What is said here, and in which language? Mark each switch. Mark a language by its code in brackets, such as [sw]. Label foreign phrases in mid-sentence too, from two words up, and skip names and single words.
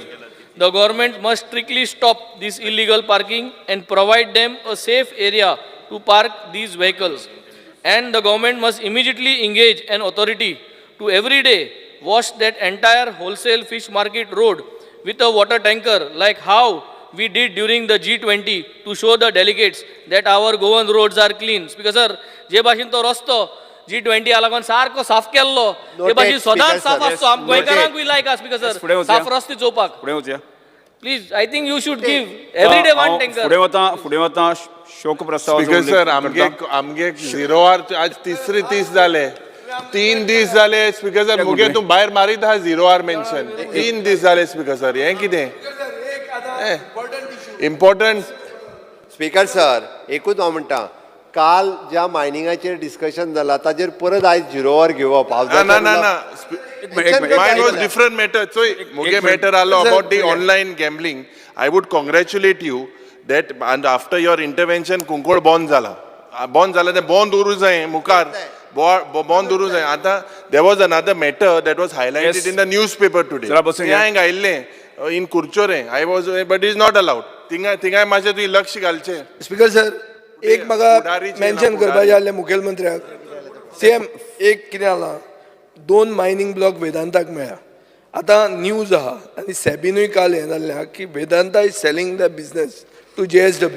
[en] The government must strictly stop this illegal parking and provide them a safe area to park these vehicles. And the government must immediately engage an authority to every day wash that entire wholesale fish market road with a water tanker, like how we did during the G20 to show the delegates that our Goan roads are clean. Speaker sir, [kok] जे भाशेन तो रस्तो G20 लागून सारको साफ केल्लो ते भाशेन सदांच साफ आसतो. आम गोंयकारांकूय लायक आसा स्पीकर सर साफ रस्ते चोवपाक. फुडें वचया. [en] please I think you should give every day one tanker. [kok] फुडें वता शोक प्रस्ताव स्पीकर सर आमगे 0 आवर आज तिसरे दीस जाले 3 दीस जाले स्पीकर सर मुगे तूं भायर मारीत आहा 0 आवर मेन्शन 3 दीस जाले स्पीकर सर हें कितें इम्पॉर्टंट. स्पीकर सर एकूच हांव म्हणटा काल ज्या मायनिंगाचेर डिस्कशन जालां ताजेर परत आयज 0 आवर घेवप [en] ना mine was different matter. So मुगे matter आलो about the online gambling. I would congratulate you that and after your intervention [kok] कुंकोळ बंद जाला तें बंद उरूं जाय [en] मुखार बंद उरूं जाय. आतां there was another matter that was highlighted in the newspaper today. [kok] तें हांवें घायिल्लें in कुर्चोरे. [en] I was but it is not allowed. [kok] थिंगाय मातशें तुवें लक्ष घालचें. स्पीकर सर एक म्हाका मेन्शन करपाचें आसलें मुखेलमंत्र्याक. सेम एक कितें जालां 2 मायनिंग ब्लॉक वेदांताक मेळ्ळा. आतां न्यूज आहा आनी सॅबीनूय काल हें जाल्लें आहा की [en] Vedanta is selling the business to JSW.